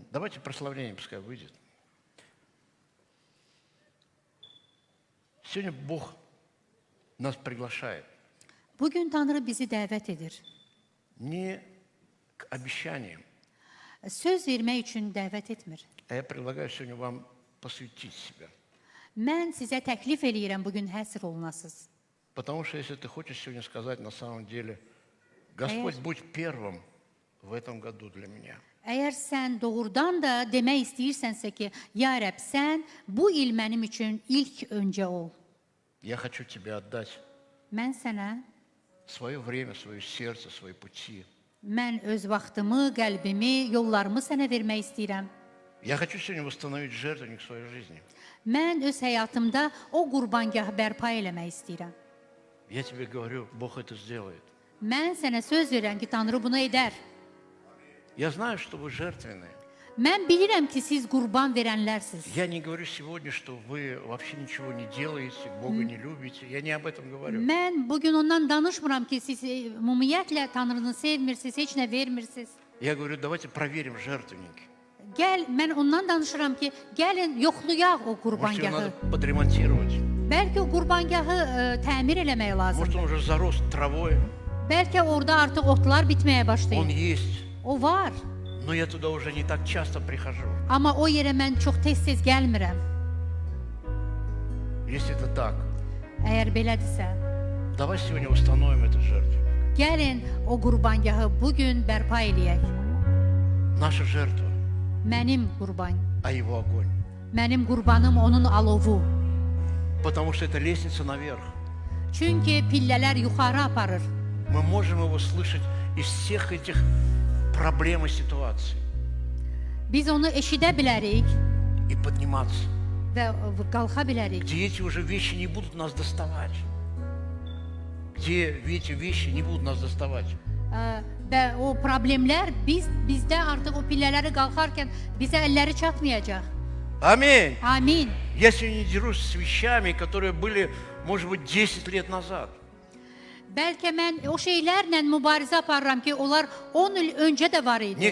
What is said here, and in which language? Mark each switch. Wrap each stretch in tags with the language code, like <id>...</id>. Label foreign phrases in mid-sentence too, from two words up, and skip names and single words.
<ru>Давайте прославление пускай выйдет. Сегодня Бог нас приглашает</ru> <az>bugün Tanrı bizi dəvət edir.</az> <ru>не к обещаниям,</ru> <az>Söz vermək üçün dəvət etmir.</az> <ru>а я предлагаю сегодня вам посвятить себя.</ru> <az>Mən sizə təklif eləyirəm bugün həsr olunasınız.</az> <ru>Потому что если ты хочешь сегодня сказать на самом деле, Господь, будь первым в этом году для меня.</ru> <az>Əgər sən doğrudan da demək istəyirsənsə ki, ya Rəbb, sən bu il mənim üçün ilk öncə ol.</az> <ru>Я хочу тебе отдать</ru> <az>Mən sənə,</az> <ru>свое время, свое сердце, свои пути.</ru> <az>mən öz vaxtımı, qəlbimi, yollarımı sənə vermək istəyirəm.</az> <ru>Я хочу сегодня восстановить жертвенник в своей жизни.</ru> <az>Mən öz həyatımda o qurbangahı bərpa eləmək istəyirəm.</az> <ru>Я тебе говорю, Бог это сделает.</ru> <az>Mən sənə söz verirəm ki, Tanrı bunu edər.</az> <ru>Я знаю, что вы жертвенные.</ru> <az>Mən bilirəm ki, siz qurban verənlərsiniz.</az> <ru>Я не говорю сегодня, что вы вообще ничего не делаете, Бога не любите. Я не об этом говорю.</ru> <az>Mən bugün ondan danışmıram ki, siz ümumiyyətlə Tanrını sevmirsiniz, heç nə vermirsiniz.</az> <ru>Я говорю, давайте проверим жертвенники.</ru> <az>Mən ondan danışıram ki, gəlin yoxlayaq o</az> <ru>Может, его</ru> <az>qurbangahı.</az> <ru>надо подремонтировать.</ru> <az>Bəlkə o qurbangahı təmir eləmək</az> <ru>Может,</ru> <az>lazımdır.</az> <ru>он уже зарос травой.</ru> <az>Bəlkə orada artıq otlar bitməyə</az> <ru>Он</ru> <az>başlayıb.</az> <ru>есть.</ru> <az>O var.</az> <ru>Но я туда уже не так часто прихожу.</ru> <az>Amma o yerə mən çox tez-tez gəlmirəm.</az> <ru>Если это так,</ru> <az>Əgər belədirsə,</az> <ru>давай сегодня установим этот жертвенник.</ru> <az>gəlin o qurbangahı bugün bərpa eləyək.</az> <ru>Наша жертва,</ru> <az>Mənim qurban,</az> <ru>а его огонь.</ru> <az>mənim qurbanım onun alovu.</az> <ru>Потому что это lестница наверх.</ru> <az>Çünki pillələr yuxarı aparır.</az> <ru>Мы можем его слышать из всех этих проблем и ситуаций.</ru> <az>Biz onu eşidə bilərik</az> <ru>И подниматься.</ru> <az>və qalxa bilərik.</az> <ru>Где эти уже вещи не будут нас доставать. Где эти вещи не будут нас доставать.</ru> <az>Və o problemlər bizdə artıq o pillələri qalxarkən bizə əlləri çatmayacaq.</az> <ru>Аминь.</ru> <az>Amin.</az> <ru>Я сегодня не дерусь с вещами, которые были, может быть, 10 lет назад.</ru> <az>Bəlkə mən o şeylərlə mübarizə aparıram ki, onlar 10 il öncə də var idi.</az>